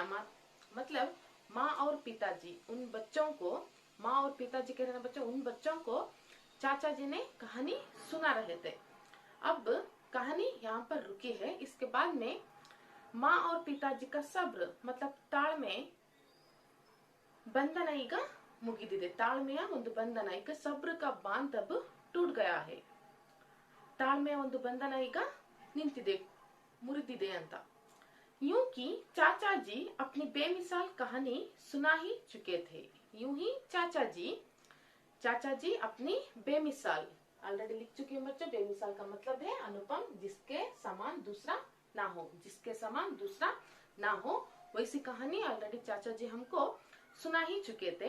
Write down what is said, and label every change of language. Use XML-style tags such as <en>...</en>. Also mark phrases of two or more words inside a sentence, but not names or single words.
<hi>मतलब माँ और पिताजी उन बच्चों को, माँ और पिताजी के रहने बच्चों, उन बच्चों को चाचा जी ने कहानी सुना रहे थे। अब कहानी यहाँ पर रुकी है। इसके बाद में माँ और पिताजी का सब्र मतलब</hi> <kn>ताಳ್ಮೆ ಬಂಧನ ಈಗ ಮುಗಿದಿದೆ। ತಾಳ್ಮೆಯ ಒಂದು ಬಂಧನ ಈಗ</kn> <hi>ಸಬ್ರ का बांध अब टूट गया है।</hi> <kn>ತಾಳ್ಮೆಯ ಒಂದು ಬಂಧನ ಈಗ ನಿಂತಿದೆ, ಮುರಿದಿದೆ ಅಂತ।</kn> <hi>यूं कि चाचा जी अपनी बेमिसाल कहानी सुना ही चुके थे। यूं ही चाचा जी अपनी बेमिसाल ऑलरेडी लिख चुके हैं बच्चों। बेमिसाल का मतलब है अनुपम, जिसके समान दूसरा ना हो, जिसके समान दूसरा ना हो, वैसी कहानी ऑलरेडी चाचा जी हमको सुना ही चुके थे।</hi>